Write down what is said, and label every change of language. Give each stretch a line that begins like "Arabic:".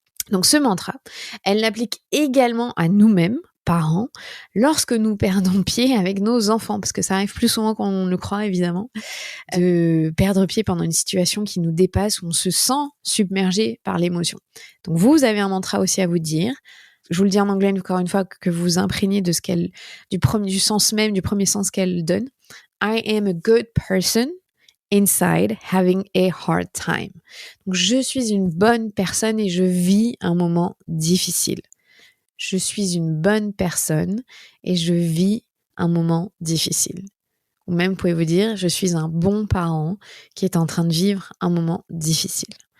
French: Donc ce mantra, elle l'applique également à nous-mêmes, parents, lorsque nous perdons pied avec nos enfants, parce que ça arrive plus souvent qu'on ne le croit évidemment, de perdre pied pendant une situation qui nous dépasse, où on se sent submergé par l'émotion. Donc vous avez un mantra aussi à vous dire. Je vous le dis en anglais encore une fois, que vous vous imprégnez de du sens même, du premier sens qu'elle donne.
English: I am a good person inside having a hard time.
French: Donc, je suis une bonne personne et je vis un moment difficile. Je suis une bonne personne et je vis un moment difficile. Ou même, vous pouvez vous dire, je suis un bon parent qui est en train de vivre un moment difficile.